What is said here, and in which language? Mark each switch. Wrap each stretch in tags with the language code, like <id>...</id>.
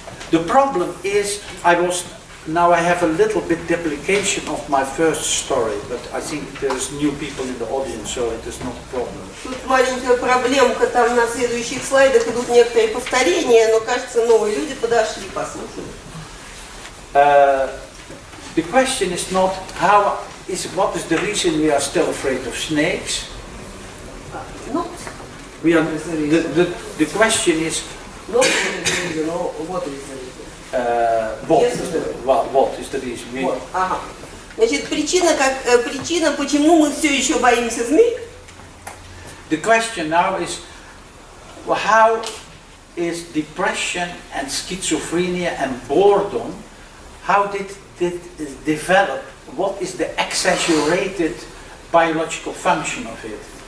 <en>The problem is, now I have a little bit duplication of my first story, but I think there's new people in the audience, so it is not a problem.</en> <ru>Тут маленькая проблемка, там на следующих слайдах идут некоторые повторения, но кажется, новые люди подошли, послушали.</ru> <en>The question is not what is the reason we are still afraid of snakes. Ну, The question is you know, what is the reason? What is the reason? Вот, ага.</en> <ru>Значит, причина, почему мы все еще боимся змей?</ru> <en>The question now is, well, how is depression and schizophrenia and boredom, how did it develop? What is the exaggerated biological function of it?</en>